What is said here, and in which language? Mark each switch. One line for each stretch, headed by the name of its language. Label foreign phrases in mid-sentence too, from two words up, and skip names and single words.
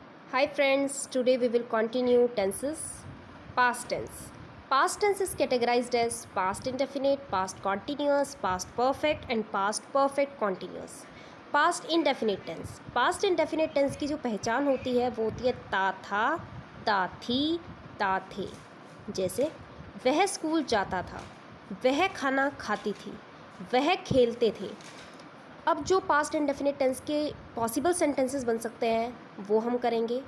English: Hi friends, today we will continue tenses. Past tense. Past tense is categorized as past indefinite, past continuous, past perfect and past perfect continuous. Past indefinite tense. Past indefinite tense
Hindi: की जो पहचान होती है वो होती है ता था, ता थी, ता थे। जैसे वह स्कूल जाता था, वह खाना खाती थी, वह खेलते थे। अब जो
English: past indefinite tense
Hindi: के
English: possible sentences
Hindi: बन सकते हैं वो हम करेंगे।